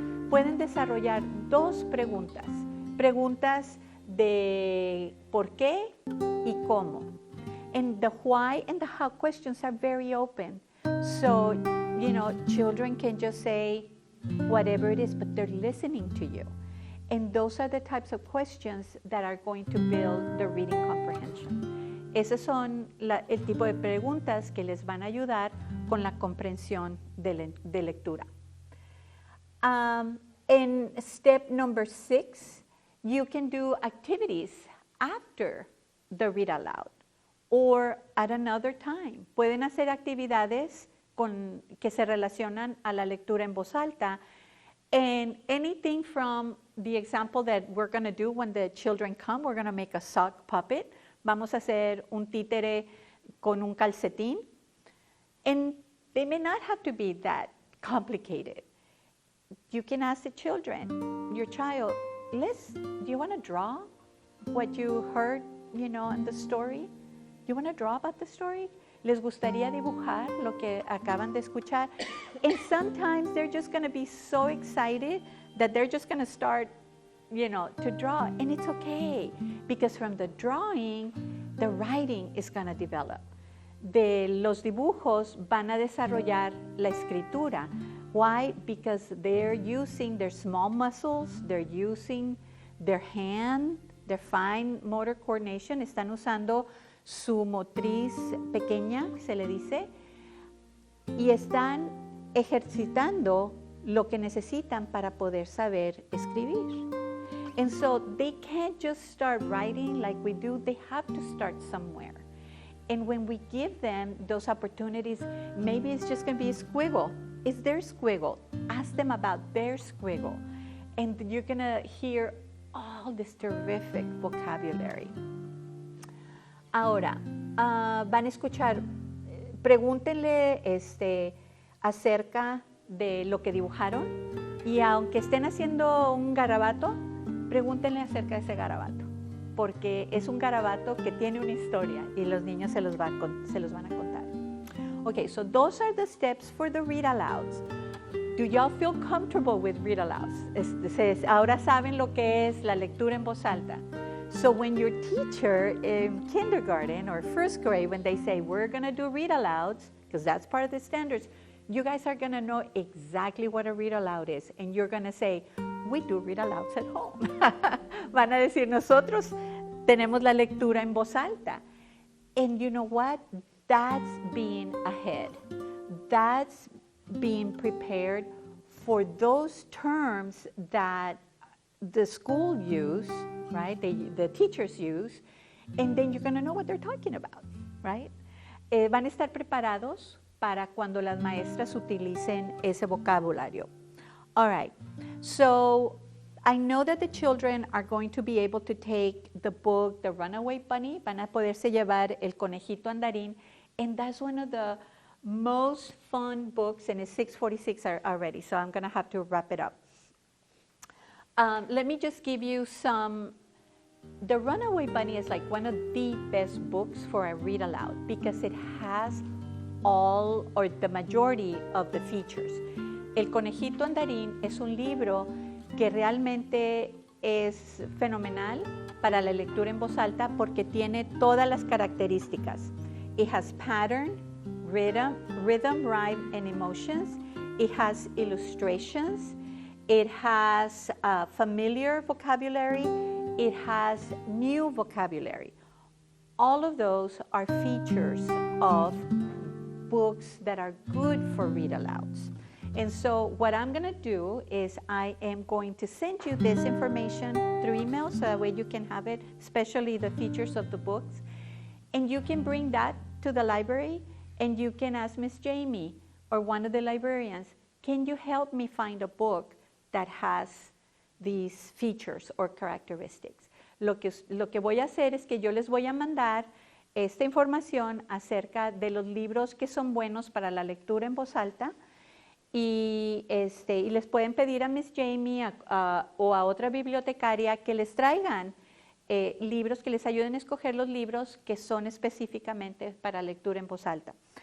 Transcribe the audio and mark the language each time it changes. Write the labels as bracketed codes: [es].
[es] Pueden desarrollar 2 preguntas. Preguntas de por qué y cómo. [en] And the why and the how questions are very open. So, children can just say whatever it is, but they're listening to you. And those are the types of questions that are going to build the reading comprehension. [es] Esas son el tipo de preguntas que les van a ayudar con la comprensión de lectura. [en] In step number 6, you can do activities after the read aloud or at another time. [es] Pueden hacer actividades que se relacionan a la lectura en voz alta, [en] and anything from the example that we're going to do when the children come, we're going to make a sock puppet. [es] Vamos a hacer un títere con un calcetín, [en] and they may not have to be that complicated. You can ask the children, your child, do you want to draw what you heard, in the story? You want to draw about the story? [es] ¿Les gustaría dibujar lo que acaban de escuchar? [en] And sometimes they're just going to be so excited that they're just going to start, to draw. And it's okay, because from the drawing, the writing is going to develop. [es] De los dibujos van a desarrollar la escritura. [en] Why? Because they're using their small muscles, they're using their hand, their fine motor coordination, [es] están usando su motriz pequeña, se le dice, y están ejercitando lo que necesitan para poder saber escribir. [en] And so they can't just start writing like we do, they have to start somewhere. And when we give them those opportunities, maybe it's just going to be a squiggle. Is their squiggle? Ask them about their squiggle. And you're going to hear all this terrific vocabulary. [es] Ahora, van a escuchar, pregúntenle acerca de lo que dibujaron, y aunque estén haciendo un garabato, pregúntenle acerca de ese garabato, porque es un garabato que tiene una historia y los niños se los van a contar. [en] Okay, so those are the steps for the read alouds. Do y'all feel comfortable with read alouds? [es] Ahora saben lo que es la lectura en voz alta. [en] So when your teacher in kindergarten or first grade, when they say, we're going to do read alouds, because that's part of the standards, you guys are going to know exactly what a read aloud is. And you're going to say, we do read alouds at home. [es] Van a decir, nosotros tenemos la lectura en voz alta. [en] And you know what? That's being ahead. That's being prepared for those terms that the school use, right? The teachers use, and then you're going to know what they're talking about, right? [es] Van a estar preparados para cuando las maestras utilicen ese vocabulario. [en] All right, so I know that the children are going to be able to take the book, The Runaway Bunny, [es] van a poderse llevar El Conejito Andarín, [en] and that's one of the most fun books, and it's 6:46 already, so I'm going to have to wrap it up. Let me just give you some. The Runaway Bunny is like one of the best books for a read aloud because it has all or the majority of the features. [es] El Conejito Andarín es un libro que realmente es fenomenal para la lectura en voz alta porque tiene todas las características. [en] It has pattern, rhythm, rhyme, and emotions. It has illustrations. It has familiar vocabulary. It has new vocabulary. All of those are features of books that are good for read-alouds. And so what I'm going to do is I am going to send you this information through email so that way you can have it, especially the features of the books. And you can bring that to the library and you can ask Miss Jamie or one of the librarians, can you help me find a book that has these features or characteristics? [es] Lo que voy a hacer es que yo les voy a mandar esta información acerca de los libros que son buenos para la lectura en voz alta y les pueden pedir a Miss Jamie o a otra bibliotecaria que les traigan libros, que les ayuden a escoger los libros que son específicamente para lectura en voz alta.